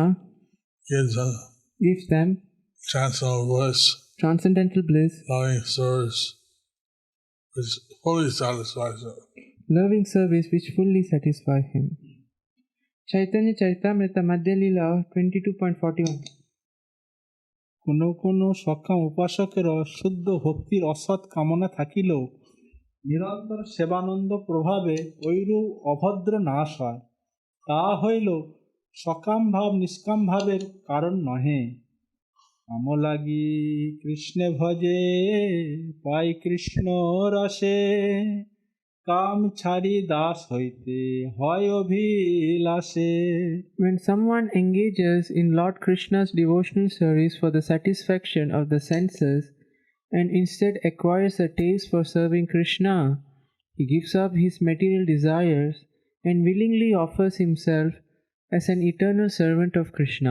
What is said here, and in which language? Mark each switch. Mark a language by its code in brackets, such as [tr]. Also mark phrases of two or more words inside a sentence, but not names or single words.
[en] gives them gives them transcendental bliss, transcendental bliss, loving service, which fully satisfies them. loving service which fully satisfy him. Chaitanya Charitamrita Madhya Leela 22.41 [bn] কোনো কোনো সক্ষম উপাসকেরও শুদ্ধ ভক্তির অসৎ কামনা থাকিলেও নিরন্তর সেবানন্দ প্রভাবে ঐরূপ অভদ্র নাশ হয়, তা হইল সকাম ভাব নিষ্কাম ভাবের কারণ নহে। কাম লাগি কৃষ্ণে ভজে পাই কৃষ্ণ রসে, কাম ছাড়ি দাস হইতে হয় অভিলাষে। [en] When someone engages in Lord Krishna's devotional service for the satisfaction of the senses and instead acquires a taste for serving Krishna, he gives up his material desires and willingly offers himself as an eternal servant of Krishna.